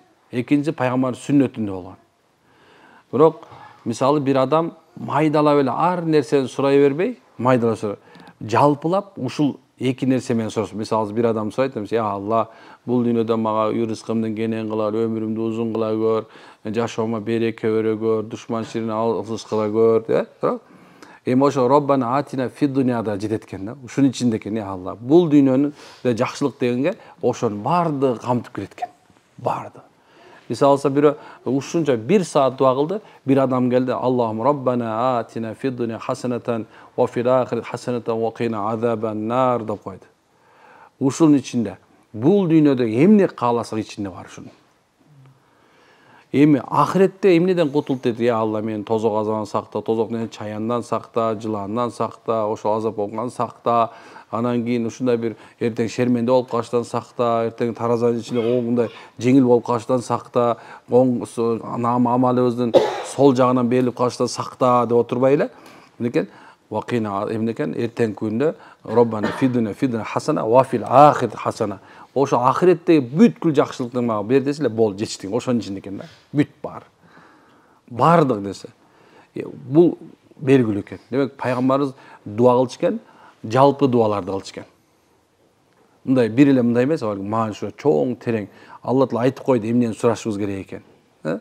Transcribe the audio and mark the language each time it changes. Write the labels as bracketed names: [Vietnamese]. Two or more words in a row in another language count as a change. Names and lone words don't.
[Kyrgyz] Экинчи пайгамбар сүннөтүндө болгон. Бирок мисалы бир адам майдалап эле ар нерсени сурай бербей, жалпылап ушул эки нерсе менен сураш. Мисалы бир адам сурайт, [Arabic] يا الله, [Kyrgyz] бул дүйнөдө мага рызкымдын кенен кыла, өмүрүмдү узун кыла көр, жашоомо береке бере көр, душман шерин алыс кыла көр, эми ошо [Arabic] ربنا آتنا في [Kyrgyz] дунияда жетет экен да. Ушунун ичинде экен, [Arabic] يا الله, [Kyrgyz] бул дүйнөнүн жакшылык дегенге ошонун баардыгы камтып кирет экен. Баардыгы. Мисалы бир ушунча 1 саат дуа кылды, бир адам келди, [Arabic] اللهم ربنا آتنا في الدنيا حسنة و في الآخرة حسنة و قنا عذاب النار [Kyrgyz] деп койду. Ушунун ичинде бул дүйнөдө эмне кааласак ичинде бар ушунун. Эми ахиретте эмнеден кутулт дейт, [Arabic] يا الله, [Kyrgyz] мени тозок азабынан сакта, тозоктун чаяндан сакта, жылаандан сакта, ошо азап болгондан сакта. Анан кийин ушундай бир эртең шерменде болуп калыштан сакта, эртең таразанын ичинде оңундай жеңил болуп калыштан сакта, амалыбыздын сол жагынан берилип калыштан сакта деп отурбай эле, эмнекен? Вакина эмнекен? Эртең күндө [Arabic] ربنا في الدنيا حسنة و في الآخرة حسنة. [Kyrgyz] Ошо ахиреттеги бүткүл жакшылыктын мага бер десе эле бол, жетиштиң. Ошонун ичинде экен да. Бүт бар. Бардык десе. Бул белгилүү экен. Демек пайгамбарыбыз дуа кылчу экен, жалпы дуаларды кылчу экен. Мындай бир эле мындай эмес, мага ушу чоң терең [Arabic] الله تعالى [Kyrgyz] айтып койду эмнени сурашыбыз керек экен.